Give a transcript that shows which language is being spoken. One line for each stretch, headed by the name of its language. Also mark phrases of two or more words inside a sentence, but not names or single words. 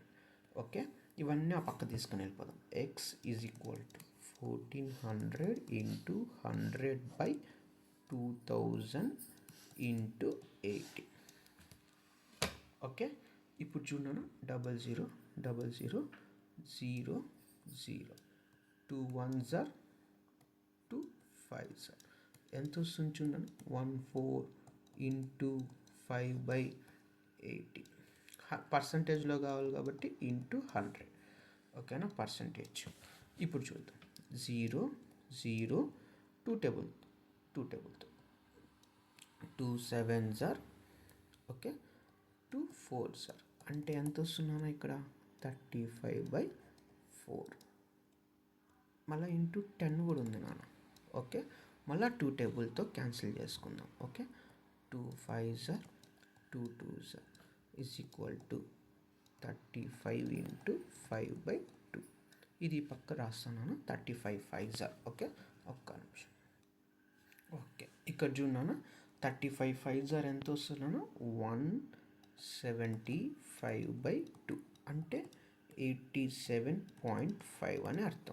Telugu: ఓకే, ఇవన్నీ ఆ పక్క తీసుకొని వెళ్ళిపోదాం. X
English: is equal to
Telugu: 1400 ఇంటూ 100/2000 ఇంటూ 80. ఓకే, ఇప్పుడు చూడనా, 00 00 0 0,
English: 2 1s are 2 5s are.
Telugu: ఎంత వస్తుంది చూడను, 14 ఇంటూ 5/80. పర్సంటేజ్లో కావాలి కాబట్టి ఇంటూ 100. ఓకేనా, పర్సంటేజ్. ఇప్పుడు చూద్దాం, 0 0, 2 టేబుల్
English: 2 7s are,
Telugu: ఓకే,
English: 2 4s are.
Telugu: అంటే ఎంత వస్తున్నాను ఇక్కడ 35/4. మళ్ళీ ఇంటూ 10 కూడా ఉంది నాన్న. ఓకే, మళ్ళీ 2 టేబుల్తో క్యాన్సిల్ చేసుకుందాం. ఓకే,
English: 2 5s are 2 2s is equal to
Telugu: 35 ఇంటూ 5/2. ఇది పక్క రాస్తున్నాను,
English: 35 5s are.
Telugu: ఓకే, ఒక్క నిమిషం. ఓకే, ఇక్కడ చూడన్నాను
English: 35 5s are
Telugu: ఎంత వస్తున్నాను, 175/2 అంటే 87.5 అని అర్థం.